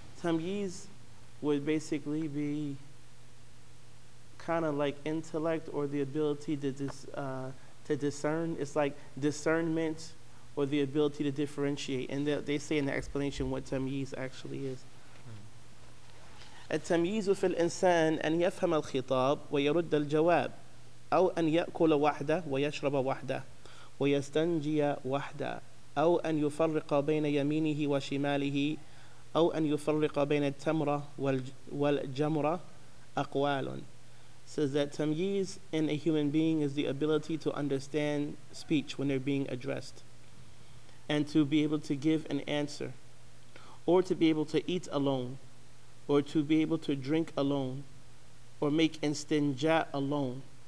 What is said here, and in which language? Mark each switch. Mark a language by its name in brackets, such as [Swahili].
[English] Tamyiz would basically be kind of like intellect, or the ability to discern. It's like discernment or the ability to differentiate. And they say in the explanation what tamyiz actually is. [Arabic] التمييز في الإنسان أن يفهم الخطاب ويرد الجواب أو أن يأكل وحده ويشرب وحده ويستنجي وحده أو أن يفرق بين يمينه وشماله أو أن يفرق بين التمرة والجمرة أقوال. [English] Says that tamyiz in a human being is the ability to understand speech when they're being addressed, and to be able to give an answer, or to be able to eat alone, or to be able to drink alone, or make istinja alone.